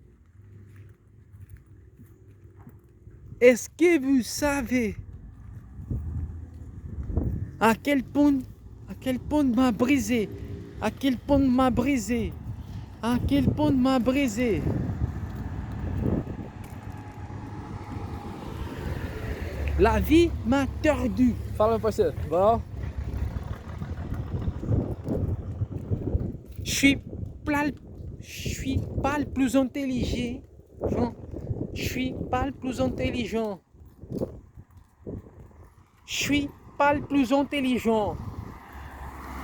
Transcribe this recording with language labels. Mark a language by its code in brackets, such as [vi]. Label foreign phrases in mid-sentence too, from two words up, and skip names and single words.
[fr] Est-ce que vous savez à quel point m'a brisé, La vie m'a tordu. [pt] Fala, meu parceiro. Bom? [fr] Je suis pas le plus intelligent. Je suis pas le plus intelligent. Je suis pas le plus intelligent.